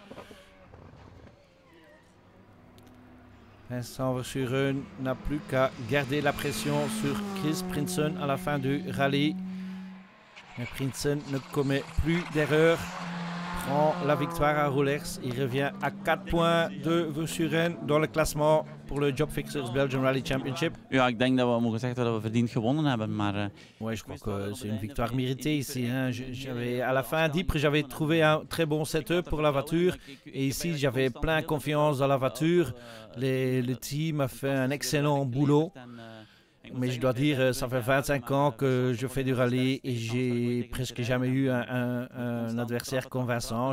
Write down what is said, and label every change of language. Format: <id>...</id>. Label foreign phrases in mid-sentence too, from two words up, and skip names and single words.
<fr>Vincent Verschuren n'a plus qu'à garder la pression sur Chris Prinsen à la fin du rallye. Mais Prinsen ne commet plus d'erreurs. Prend la victoire à Roulers. Il revient à 4 points de Verschuren dans le classement pour le Job Fixers Belgian Rally Championship.</fr> <nl>Ja, ik denk dat we mogen zeggen dat we verdiend gewonnen hebben, maar...</nl> <fr>Ouais, je crois que c'est une victoire méritée ici. Hein. À la fin d'Ypres, j'avais trouvé un très bon setup pour la voiture. Et ici, j'avais plein confiance dans la voiture. Le team a fait un excellent boulot. Mais je dois dire, ça fait 25 ans que je fais du rallye et j'ai presque jamais eu un adversaire convaincant.</fr>